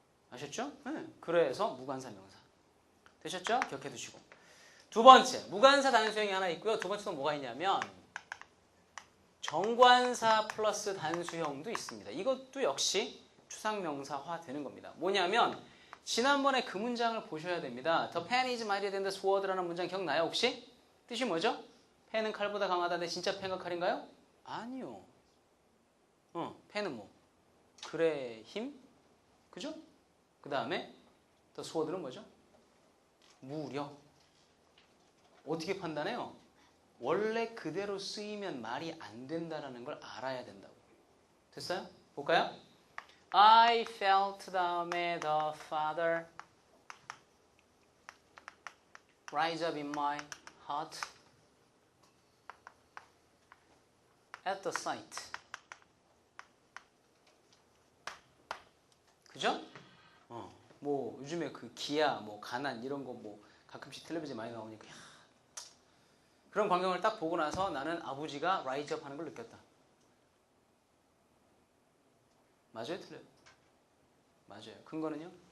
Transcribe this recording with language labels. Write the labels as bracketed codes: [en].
[ko] 아셨죠? 네. 그래서 무관사명사. 되셨죠? 기억해 두시고. 두 번째, 무관사 단수형이 하나 있고요. 두 번째는 뭐가 있냐면 정관사 플러스 단수형도 있습니다. 이것도 역시 추상명사화 되는 겁니다. 뭐냐면 지난번에 그 문장을 보셔야 됩니다. [en] The pen is mightier than the sword라는 [ko] 문장 기억나요 혹시? 뜻이 뭐죠? 펜은 칼보다 강하다는데 진짜 펜과 칼인가요? 아니요. 펜은 뭐? 글의 힘? 그죠? 그 다음에 the sword는 뭐죠? 무력. 어떻게 판단해요? 원래 그대로 쓰이면 말이 안 된다는 걸 알아야 된다고. 됐어요? 볼까요? [en] I felt [ko] 다음에 [en] the father rise up in my heart at the sight. [ko] 그죠? 뭐 요즘에 그 기아, 뭐 가난 이런 거 뭐 가끔씩 텔레비전에 많이 나오니까 야, 그런 광경을 딱 보고 나서 나는 아버지가 라이즈업 하는 걸 느꼈다. 맞아요? 틀려요? 맞아요. 근거는요?